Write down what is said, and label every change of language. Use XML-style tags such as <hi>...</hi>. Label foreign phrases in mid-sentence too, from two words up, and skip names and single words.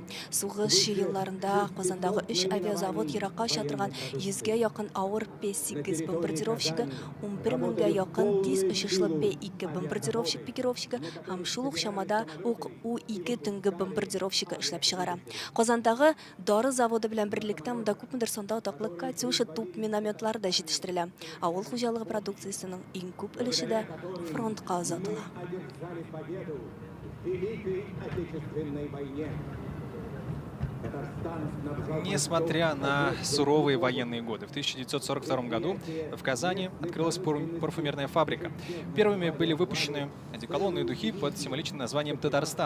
<tt>Сугыш елларында Казандагы 3 авиазавод еракка оча торган 100-гә якын авыр П-8 бомбардировщигы, 11 меңгә якын тиз очышлы П-2 бомбардировщик-пикировщигы һәм шул ук чамада ук У-2 төнге бомбардировщигы эшләп чыгара. Казандагы дары заводы белән берлектә монда күпмедер санда атаклы «Катюша» туп минометлары да җитештерелә. Авыл хуҗалыгы продукциясенең иң күп өлеше дә фронтка озатыла.</tt> <ru>Несмотря на суровые военные годы, в 1942 году в Казани открылась парфюмерная фабрика. Первыми были выпущены одеколонные духи под символичным названием «Татарстан».</ru>